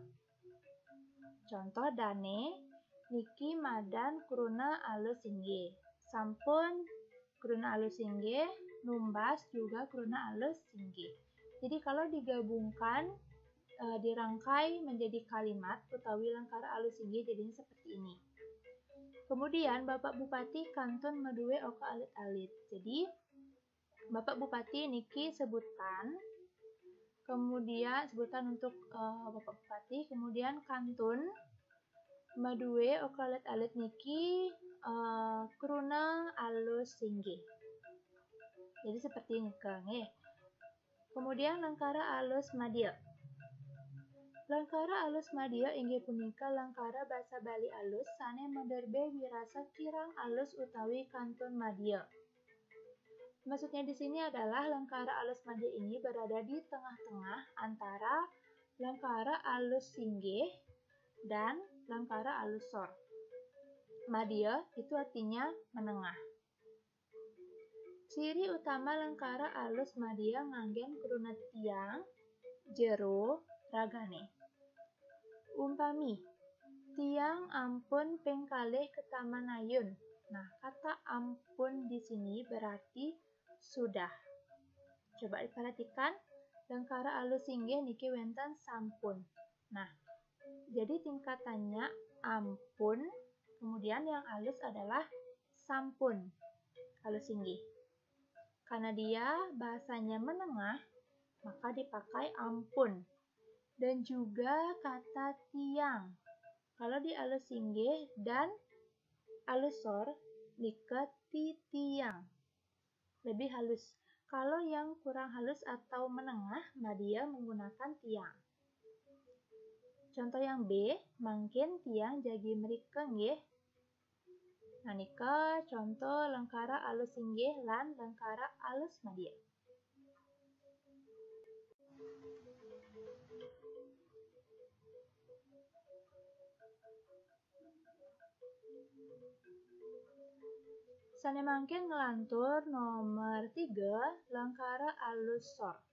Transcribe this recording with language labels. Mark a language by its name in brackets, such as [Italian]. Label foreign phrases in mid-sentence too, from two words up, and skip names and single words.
[Balinese] Contoh dane, niki madan kruna alus singgih. Sampun kruna alus singgih, numbas juga kruna alus singgih. [Indonesian] Jadi kalau digabungkan, dirangkai menjadi kalimat [Balinese] utawi lengkara alus singgih [Indonesian] jadinya seperti ini. [Balinese] Kemudian Bapak Bupati Kantun Meduwe Oke alit-alit. [Indonesian] Jadi Bapak Bupati niki sebutan. Kemudian sebutan untuk Bapak Bupati, kemudian [Balinese] Kantun Meduwe Oke alit-alit niki kruna alus singgih. [Indonesian] Jadi seperti ini nggih. Kemudian [Balinese] lengkara alus madya. Lengkara alus madya inggih punika lengkara basa Bali alus sane menderbe wirasa kirang alus utawi kantun madya. [Indonesian] Maksudnya di sini adalah [Balinese] lengkara alus madya [Indonesian] ini berada di tengah-tengah antara [Balinese] lengkara alus singgih [Indonesian] dan [Balinese] lengkara alus sor. [Indonesian] Madya itu artinya menengah. Ciri utama [Balinese] lengkara alus madya nganggen kruna tiang, jero, ragane. Umpami, tiang ampun ping kalih ke Taman Ayun. [Indonesian] Nah, kata ampun di sini berarti sudah. Coba diperhatikan, [Balinese] lengkara alus inggih niki wenten sampun. [Indonesian] Nah, jadi tingkatannya ampun, kemudian yang alus adalah sampun, [Balinese] alus inggih. [Indonesian] Karena dia bahasanya menengah, maka dipakai ampun. Dan juga kata tiang. Kalau di [Balinese] alus inggih [Indonesian] dan [Balinese] alus sor, diket tiang. [Indonesian] Lebih halus. Kalau yang kurang halus atau menengah, maka dia menggunakan tiang. Contoh yang B, [Balinese] mangkin tiang jagi merikeng nggih. Nah, nika contoh lengkara alus inggih lan lengkara alus madya. Sane mangkin ngelantur nomor 3, lengkara alus sor.